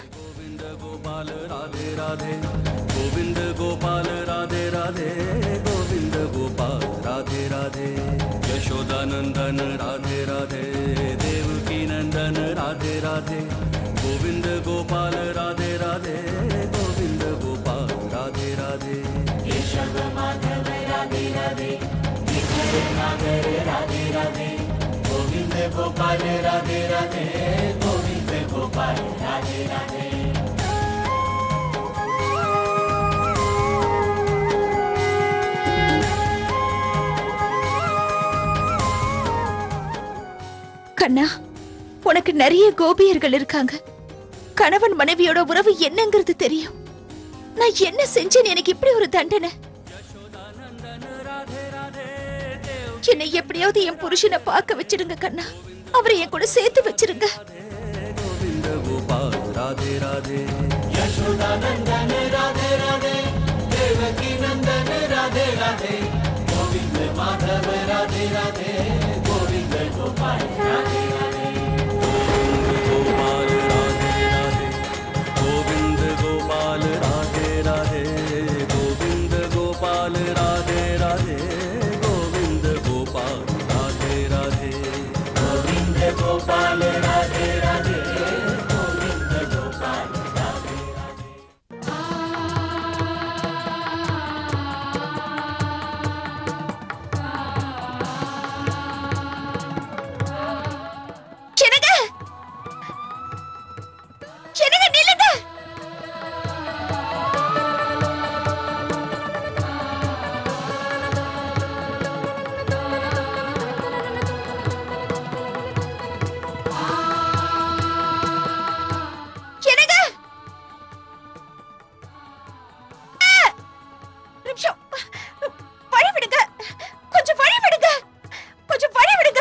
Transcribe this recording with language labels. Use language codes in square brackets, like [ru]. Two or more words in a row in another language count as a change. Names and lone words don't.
[hi] गोविंद गोपाल राधे राधे गोविंद गोपाल राधे राधे गोविंद गोपाल राधे राधे यशोदानंदन राधे राधे देवकी नंदन राधे राधे गोविंद गोपाल राधे राधे गोविंद गोपाल राधे राधे केशव माधव राधे राधे विठल नागर राधे राधे गोविंद गोपाल राधे राधे गोविंद गोपाल राधे राधे [ta] கண்ணா, உனக்கு நிறைய கோபியர்கள் இருக்காங்க. கணவன் மனைவியோட உறவு என்னங்கிறது தெரியும். நான் என்ன செஞ்சேன்னு எனக்கு இப்படி ஒரு தண்டனை? என்னை எப்படியாவது என் புருஷனை பார்க்க வச்சிருங்க கண்ணா. அவரை என் கூட சேர்த்து வச்சிருங்க. [hi] गोविंद गोपाल राधे राधे यशोदानंदन राधे राधे, देवकी नंदन राधे राधे, गोविंद माधव राधे राधे, गोविंद गोपाल राधे राधे, गोपाल राधे राधे, गोविंद गोपाल राधे राधे, गोविंद गोपाल राधे राधे, गोविंद गोपाल राधे राधे, गोविंद गोपाल राधे राधे, गोविंद गोपाल राधे राधे। [ta] என்னங்க என்னங்க நில்லுங்க. என்னங்க நிமிஷம் வழி விடுங்க, கொஞ்சம் வழி விடுங்க, கொஞ்சம் வழி விடுங்க.